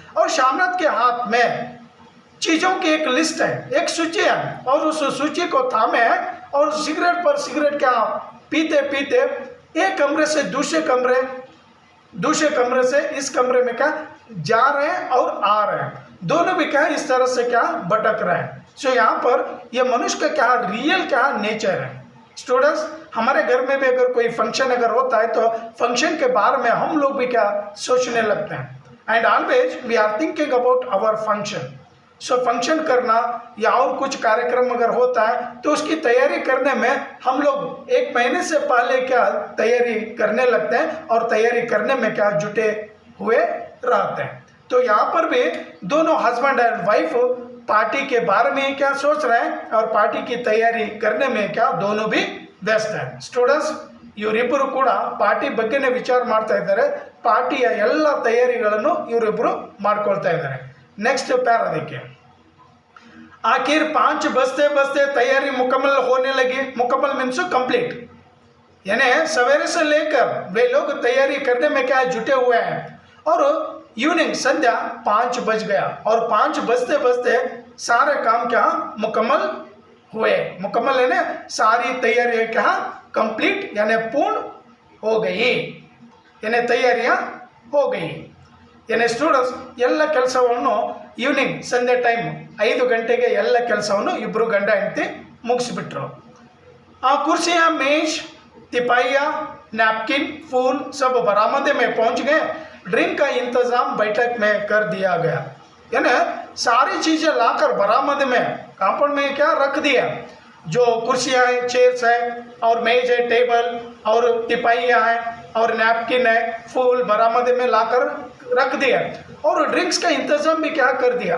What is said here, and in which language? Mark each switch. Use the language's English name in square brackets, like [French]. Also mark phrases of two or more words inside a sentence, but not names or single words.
[Hindi] और श्यामनाथ के हाथ में चीज़ों की एक लिस्ट है, एक सूची है और उस सूची को थामे है और सिगरेट पर सिगरेट क्या पीते पीते एक कमरे से दूसरे कमरे से इस कमरे में क्या जा रहे हैं और आ रहे हैं। दोनों भी क्या इस तरह से क्या भटक रहे हैं। सो यहाँ पर ये मनुष्य का क्या रियल क्या नेचर है। स्टूडेंट्स, हमारे घर में भी अगर कोई फंक्शन अगर होता है तो फंक्शन के बारे में हम लोग भी क्या सोचने लगते हैं। [English] And always we are thinking about our function. [Hindi] सो फंक्शन करना या और कुछ कार्यक्रम अगर होता है तो उसकी तैयारी करने में हम लोग एक महीने से पहले क्या तैयारी करने लगते हैं और तैयारी करने में क्या जुटे हुए रहते हैं। तो यहाँ पर भी दोनों [English] husband and wife [Hindi] पार्टी के बारे में क्या सोच रहे हैं और पार्टी की तैयारी करने में क्या दोनों भी व्यस्त हैं। [Kannada] ಸ್ಟೂಡೆಂಟ್ಸ್, ಇವರಿಬ್ಬರು ಕೂಡ ಪಾರ್ಟಿ ಬಗ್ಗೆನೇ ವಿಚಾರ ಮಾಡ್ತಾ ಇದ್ದಾರೆ। ಪಾರ್ಟಿಯ ಎಲ್ಲ ತಯಾರಿಗಳನ್ನು ಇವರಿಬ್ಬರು ಮಾಡ್ಕೊಳ್ತಾ ಇದ್ದಾರೆ। [English] next para [Hindi] देखिए। आखिर 5 बजते बजते तैयारी मुकम्मल होने लगी। मुकम्मल [English] means complete, [Hindi] यानी सवेरे से लेकर वे लोग तैयारी करने में क्या जुटे हुए हैं और इवनिंग संध्या 5 बज गया और 5 बजते बजते सारे काम क्या मुकम्मल हुए। मुकम्मल यानी सारी तैयारियां क्या कंप्लीट यानी पूर्ण हो गई, यानी तैयारियां हो गई। यानी स्टूडेंट्स [Kannada] ಎಲ್ಲ ಕೆಲಸವನ್ನು ಈವ್ನಿಂಗ್ ಸಂಜೆ ಟೈಮ್ 5 ಗಂಟೆಗೆ ಎಲ್ಲ ಕೆಲಸವನ್ನು ಇಬ್ಬರು ಗಂಡ ಹೆಂಡತಿ ಮುಗಿಸಿಬಿಟ್ರು। [Hindi] ಆ कुर्सियां मेज तिपाइया नैपकिन फूल सब बरामदे में पहुंच गए। ड्रिंक का इंतजाम बैठक में कर दिया गया, यानी सारी चीज़ें लाकर बरामदे में कंपाउंड में क्या रख दिया। जो कुर्सियाँ हैं, चेयर्स है, और मेज है, टेबल और तिपाइयाँ हैं और नैपकिन है, फूल बरामदे में लाकर रख दिया और ड्रिंक्स का इंतजाम भी क्या कर दिया।